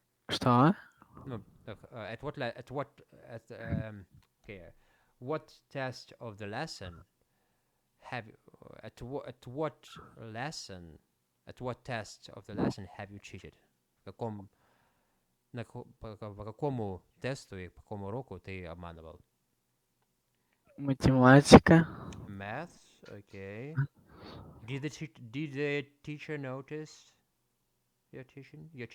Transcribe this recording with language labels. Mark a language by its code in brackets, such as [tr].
[ru] Что? [en] No, look, at what, at, okay, what test of the lesson have you, at what lesson, at what test of the lesson have you cheated? [ru] Каком, по какому тесту и по какому уроку ты обманывал? Математика. [en] Math, okay. Did the teacher notice you're cheating?